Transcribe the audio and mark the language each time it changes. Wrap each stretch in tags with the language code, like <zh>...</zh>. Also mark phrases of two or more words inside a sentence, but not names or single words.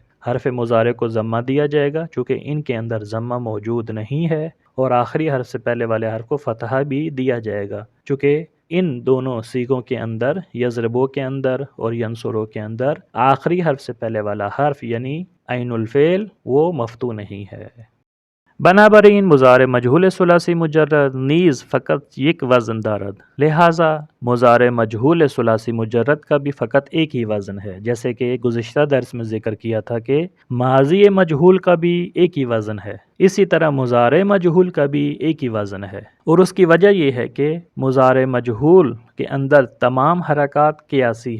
<ur>حرف مضارع کو ضمہ دیا جائے گا چونکہ ان کے اندر ضمہ موجود نہیں ہے، اور آخری حرف سے پہلے والے حرف کو فتحہ بھی دیا جائے گا چونکہ ان دونوں صیغوں کے اندر، یضربو کے اندر اور ینصرو کے اندر، آخری حرف سے پہلے والا حرف یعنی عین الفعل وہ مفتوح نہیں ہے۔</ur> <fa>بنابراین مضارع مجہول ثلاثی مجرد نیز فقط یک وزن دارد،</fa> <ur>لہٰذا مضارع مجہول ثلاثی مجرد کا بھی فقط ایک ہی وزن ہے، جیسے کہ گزشتہ درس میں ذکر کیا تھا کہ ماضی مجہول کا بھی ایک ہی وزن ہے، اسی طرح مضارع مجہول کا بھی ایک ہی وزن ہے، اور اس کی وجہ یہ ہے کہ مضارع مجہول کے اندر تمام حرکات قیاسی</ur>